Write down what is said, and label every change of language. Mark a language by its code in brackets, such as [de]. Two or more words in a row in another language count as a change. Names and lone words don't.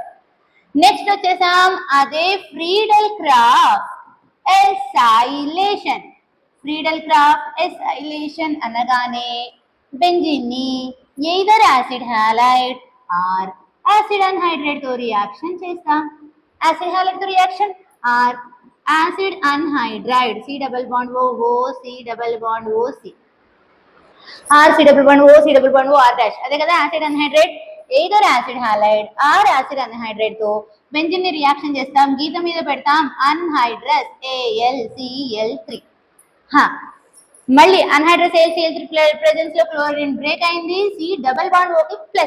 [en] నెక్స్ట్ వచ్చేసాం అదే Friedel Craft acylation. Friedel Craft acylation అనగానే బెంజిన్ ని either acid halide or acid anhydride తో రియాక్షన్ చేస్తాం. acid halide తో reaction or acid anhydride C double bond O C double bond O C R C double bond O C double bond O R dash. [te] అదే కదా [en] acid anhydride. either acid halide or acid anhydride తో బెంజిన్ ని రియాక్షన్ చేస్తాం. [te] గీత మీద పెడతాం అన్హైడ్రస్ AlCl3. మళ్ళీ అన్హైడ్రస్ AlCl3 ప్రెజెన్స్ లో [en] chlorine break [te] అయింది. [en] C double bond O కి ప్లస్.